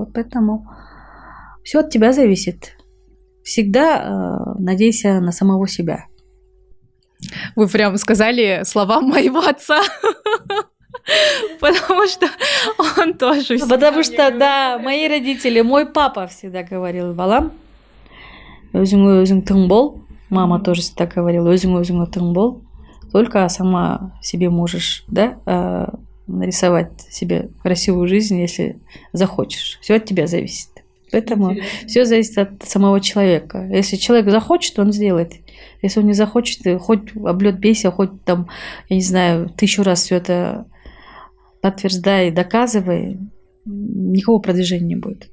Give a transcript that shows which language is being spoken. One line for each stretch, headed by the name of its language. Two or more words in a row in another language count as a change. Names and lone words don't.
Russian: Вот поэтому все от тебя зависит. Всегда надейся на самого себя. Вы прям сказали слова моего отца. Потому что он тоже... Потому что, да, мои родители, мой папа всегда говорил:
Kazakh: балам, өзің тың бол.
Russian: Мама тоже всегда говорила:
Kazakh: өзің тың бол.
Russian: Только сама себе можешь, да, нарисовать себе красивую жизнь, если захочешь. Все от тебя зависит. Поэтому все зависит от самого человека. Если человек захочет, он сделает. Если он не захочет, хоть облет бейся, хоть там, я не знаю, 1000 раз все это подтверждай, доказывай, никакого продвижения не будет.